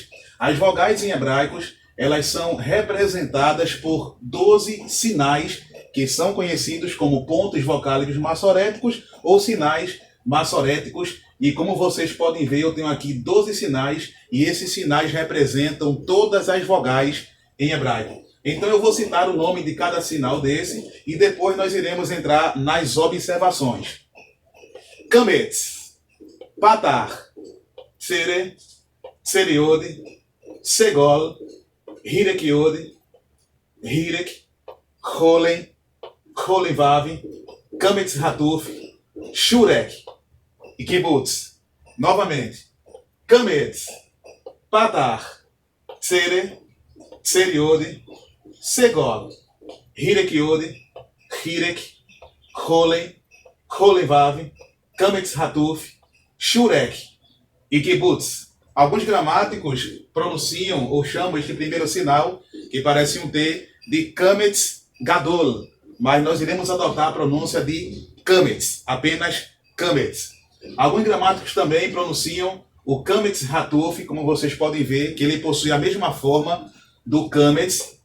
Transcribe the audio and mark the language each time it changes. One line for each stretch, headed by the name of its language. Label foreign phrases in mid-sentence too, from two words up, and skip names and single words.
Portuguese: As vogais em hebraicos, elas são representadas por 12 sinais que são conhecidos como pontos vocálicos maçoréticos ou sinais maçoréticos. E como vocês podem ver, eu tenho aqui 12 sinais e esses sinais representam todas as vogais em hebraico. Então eu vou citar o nome de cada sinal desse e depois nós iremos entrar nas observações. Kametz, Patar, Tsere, Tseriode, Segol, Hirekiode, Hirek, Cholen, Cholenvav, Kametz Hatuf, Shurek e Kibbutz. Novamente. Kametz, Patar, Tsere, Tseriode, Segol, Hirekiode, Hirek, Cholen, Cholenvav, Kametz Hatuf, Shurek e Kibbutz. Alguns gramáticos pronunciam ou chamam este primeiro sinal, que parece um T, de Kametz Gadol, mas nós iremos adotar a pronúncia de Kametz, apenas Kametz. Alguns gramáticos também pronunciam o Kametz Hatuf, como vocês podem ver, que ele possui a mesma forma do Kametz.